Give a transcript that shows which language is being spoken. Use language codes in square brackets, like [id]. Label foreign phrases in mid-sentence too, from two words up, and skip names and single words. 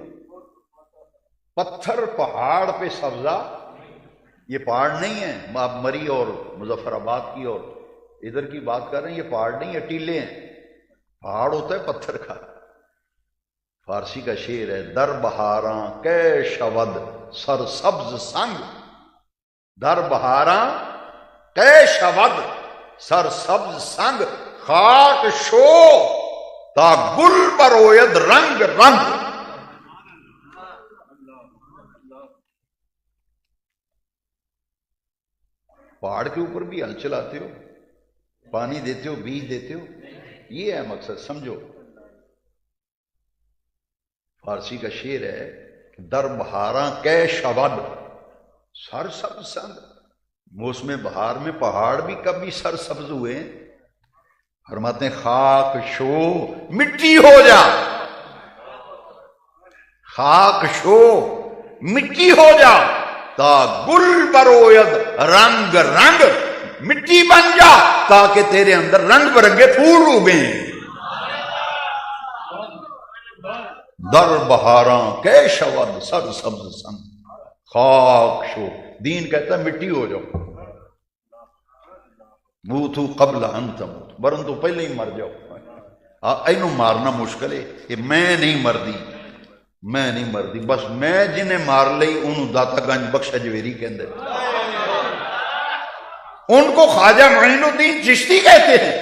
[ur] پتھر پہاڑ پہ سبزہ، یہ پہاڑ نہیں ہے آپ مری اور مظفر آباد کی اور ادھر کی بات کر رہے ہیں، یہ پہاڑ نہیں ہے، ٹیلے ہیں۔ پہاڑ ہوتا ہے پتھر کا۔ فارسی کا شعر ہے، [fa] در بہاراں کے شود سر سبز سنگ، در بہاراں کے شود سر سبز سنگ، خاک شو تا گل بروید رنگ رنگ۔ [ur] پہاڑ کے اوپر بھی ہل چلاتے ہو، پانی دیتے ہو، بیج دیتے ہو، یہ ہے مقصد، سمجھو۔ فارسی کا شعر ہے، [fa] در بہاراں کے شود سر سبز سنگ، [ur] موسم بہار میں پہاڑ بھی کبھی سر سبز ہوئے ہیں۔ فرماتے ہیں [fa] خاک شو، [ur] مٹی ہو جا، [fa] خاک شو [ur] مٹی ہو جا، [fa] تا گل بروید رنگ رنگ، [ur] مٹی بن جا تاکہ تیرے اندر رنگ برنگے پھول اگیں۔ [fa] در بہاراں کے شود سر سبز سنگ، خاک شو، [ur] دین کہتا ہے مٹی ہو جاؤ، [ar] موتو قبل ان تموت، [ur] برن تو پہلے ہی مر جاؤ۔ [pa] اینو مارنا مشکل ہے کہ میں نہیں مردی، میں نہیں مردی، بس میں جنہیں مار لئی انہوں داتا گنج بخش اجویری کہندے، [ur] ان کو خواجہ معین الدین چشتی کہتے ہیں۔